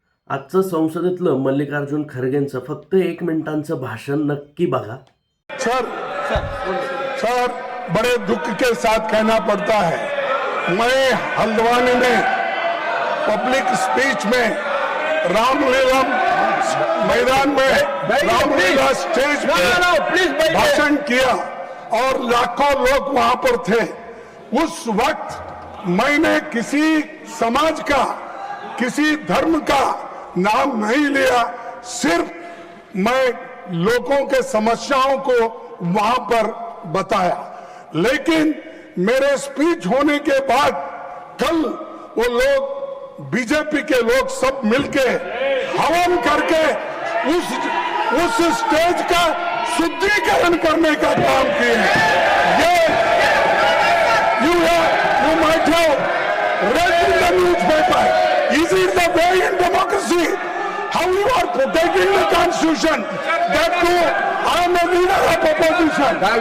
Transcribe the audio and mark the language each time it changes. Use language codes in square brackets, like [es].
[mr] आजचं संसदेतलं मल्लिकार्जुन खरगेंचं फक्त 1 मिनिटांचं भाषण नक्की बघा. [hi] सर सर बड़े दुख के साथ कहना पड़ता है, मैं हल्द्वानी में पब्लिक स्पीच में रामलीला मैदान में रामलीला स्टेज पे भाषण किया और लाखों लोग वहां पर थे. उस वक्त मैंने किसी समाज का, किसी धर्म का नाम नहीं लिया. सिर्फ मैं लोगों के समस्याओं को वहां पर बताया. लेकिन मेरे स्पीच होने के बाद कल वो लोग, बीजेपी के लोग सब मिलके हवन करके उस स्टेज का शुद्धिकरण करने का काम किए हैं. [en] ये you might have read in the newspaper. Is it the way in democracy? How you are protecting the constitution? That too, I am a leader of opposition.